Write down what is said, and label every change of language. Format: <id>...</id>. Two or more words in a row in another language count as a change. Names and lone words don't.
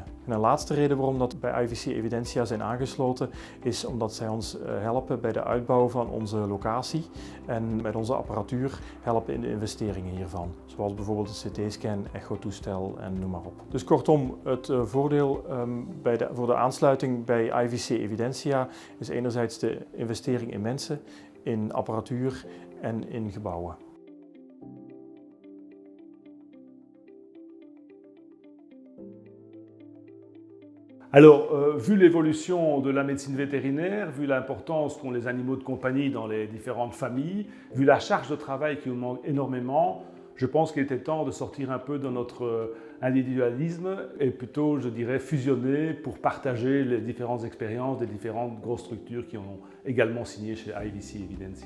<nl>En een laatste reden waarom dat bij IVC Evidensia zijn aangesloten is omdat zij ons helpen bij de uitbouw van onze locatie en met onze apparatuur helpen in de investeringen hiervan. Zoals bijvoorbeeld een CT-scan, echotoestel en noem maar op. Dus kortom, het voordeel voor de aansluiting bij IVC Evidensia is enerzijds de investering in mensen, in apparatuur en in gebouwen.</nl> <fr>Alors, vu l'évolution de la médecine vétérinaire, vu l'importance qu'ont les animaux de compagnie dans les différentes familles, vu la charge de travail qui nous manque énormément, je pense qu'il était temps de sortir un peu de notre individualisme et plutôt, je dirais, fusionner pour partager les différentes expériences des différentes grosses structures qui ont également signé chez IVC Evidensia.</fr>